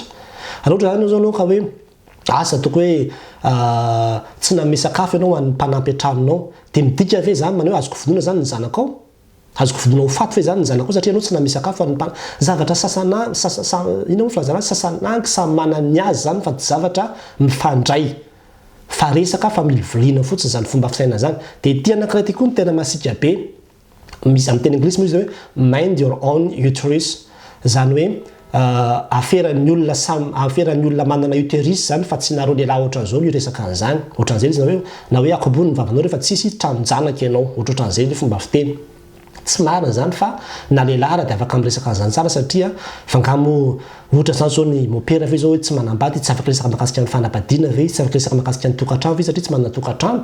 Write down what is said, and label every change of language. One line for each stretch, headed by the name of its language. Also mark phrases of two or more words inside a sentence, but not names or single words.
Malagasy: Raha ohatra zany zao ka hoe asa toko hoe tsy nanome sakafo ianao an'ny mpanampy an-tranonao dia midika ve zany manao hoe azoko vonoina zany ny zanakao, azoko vonoina ho faty ve zany ny zanakao satria ianao tsy nanome sakafo an'ny zavatra ina moa filazana sasanangy samy manany azy zany fa tsy zavatra mifandray fa resaka fa milivoliana fotsiny zany fomba fisaina zany. Dia ity anankiray ity koa ny tena masika be misy amin'ny teny anglisy moa izy hoe
English: mind your own uterus,
Malagasy: zany hoe aferan'ny olona manana uterus zany fa tsy nareo lehilahy ohatran'izao no resaka an'izany. Ohatran'izay izy na hoe akobony ny vavanao rehefa tsisy tranonjanaka ianao, ohatran'izay le fomba fiteny. Tsy marina zany fa na lehilahy raha dia afaka miresaka an'izany tsara satria fangamo ohatra zany zao ny mopera ve zao hoe tsy manambady, tsy afaka resaka mahakasika ny fanambadiana ve, tsy afaka resaka mahakasika ny tokantrano ve satria tsy manana tokantrano.